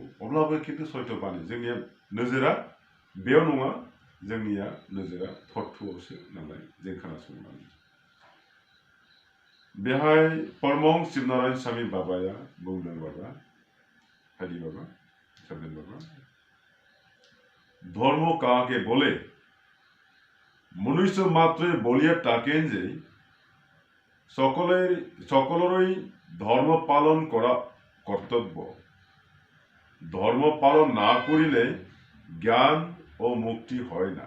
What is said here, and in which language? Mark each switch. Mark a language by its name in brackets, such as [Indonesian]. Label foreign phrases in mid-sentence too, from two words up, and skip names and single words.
[Bodo] अब्लाबो खिन्थु सयथ'बानि जोंनिया नोजोरा बेयाव नङा जोंनिया नोजोरा थत्थ'आवसो नालाय जों खोनासंनानै बेहाय परमहंस शिवनारायण स्वामी बाबाया बुंदों बाबा हारि बाबा सोमदोन बाबा [Bangla] ধর্ম কাকে বলে? মনুষ্য মাত্রই বলিয়া থাকেন যে সকলেরই ধর্ম পালন করা কর্তব্য। ধর্ম পালন না করিলে জ্ঞান ও মুক্তি হয় না।